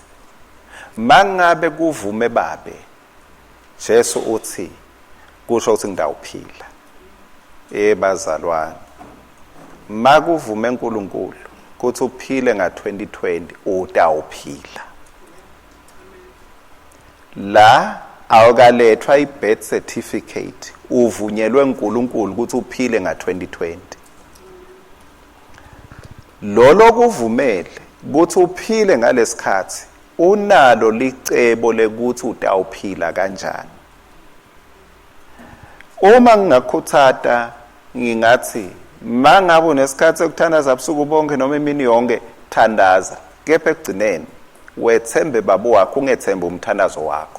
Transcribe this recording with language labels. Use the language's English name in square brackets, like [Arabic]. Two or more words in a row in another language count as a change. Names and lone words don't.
[Swati] Mangabe kuvume babe, Jesu uthi kusho ukuthi ngidawuphila. Bazalwane, makuvume uNkulunkulu kuthi uphile nga-2020 utawuphila. La awukalethwa i-birth certificate uvunyelwe uNkulunkulu ukuthi uphile nga-2020. Lolo kuvumele ukuthi uphile ngalesikhathi unalo licebo lekuthi utawuphila kanjani. Uma ngingakhuthata ngingathi mangabe unesikhathi sokuthandaza ubusuku bonke noma imini yonke, thandaza, kepha ekugcineni wethembe babo wakho, ungethembe umthandazo wakho.